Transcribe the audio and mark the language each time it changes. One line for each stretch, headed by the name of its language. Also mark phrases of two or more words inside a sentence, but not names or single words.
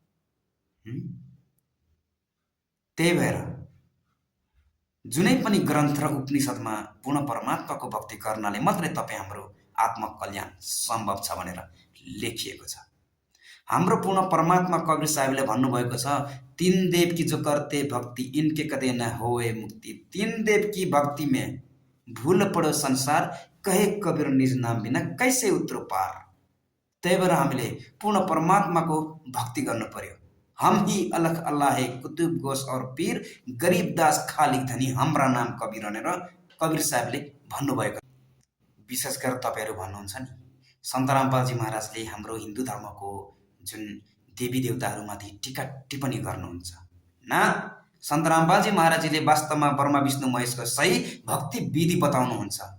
Nepali: त्यही भएर जुनै पनि ग्रन्थ र उपनिषदमा पूर्ण परमात्माको भक्ति गर्नाले मात्रै तपाईँ हाम्रो आत्मकल्याण सम्भव छ भनेर लेखिएको छ। हाम्रो पूर्ण परमात्मा कबीर साहेबले भन्नुभएको छ,
Hindi: 3 देव की जो करते भक्ति इनके कदे न होए मुक्ति। 3 देव की भक्ति में भूल पड़ो संसार, कहे कबीर निज नाम बिना कैसे उत्रो पार।
Nepali: त्यही भएर हामीले पूर्ण परमात्माको भक्ति गर्नु पर्यो।
Hindi: हम ही अलख अल्लाह है कुतुब गोस और पीर, गरीब दास खालिक धनी हाम्रा नाम कबीर
Nepali: भनेर कबीर साहबले भन्नुभएको। विशेष गरेर तपाईँहरू भन्नुहुन्छ नि, सन्त रामपालजी महाराजले हाम्रो हिन्दू धर्मको जुन देवी देवताहरूमाथि टीका टिप्पणी गर्नुहुन्छ न, सन्त रामपालजी महाराजले वास्तवमा ब्रह्मा विष्णु महेशको सही भक्ति विधि बताउनुहुन्छ।